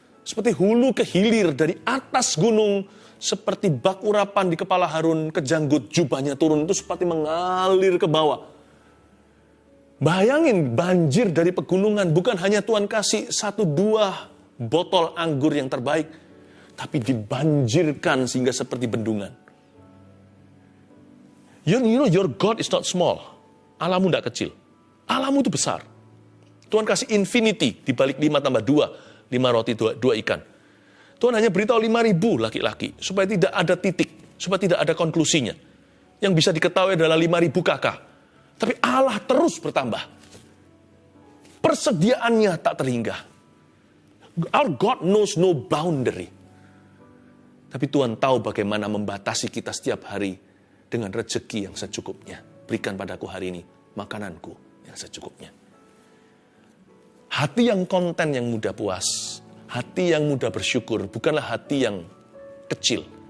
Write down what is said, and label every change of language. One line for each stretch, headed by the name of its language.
Indonesian: Seperti hulu ke hilir dari atas gunung. Seperti bak urapan di kepala Harun, kejanggut jubahnya turun itu seperti mengalir ke bawah. Bayangin banjir dari pegunungan. Bukan hanya Tuhan kasih 1-2 botol anggur yang terbaik. Tapi dibanjirkan sehingga seperti bendungan.
English: You know your God is not small.
Indonesian: Allahmu tidak kecil. Allahmu itu besar. Tuhan kasih infinity di balik 5 tambah 2. 5 roti 2 ikan. Tuhan hanya beritahu 5.000 laki-laki. Supaya tidak ada titik. Supaya tidak ada konklusinya. Yang bisa diketahui adalah 5.000 kakak. Tapi Allah terus bertambah. Persediaannya tak terhingga.
English: Our God knows no boundary.
Indonesian: Tapi Tuhan tahu bagaimana membatasi kita setiap hari dengan rezeki yang secukupnya. Berikan padaku hari ini makananku yang secukupnya. Hati yang konten, yang mudah puas, hati yang mudah bersyukur, bukanlah hati yang kecil.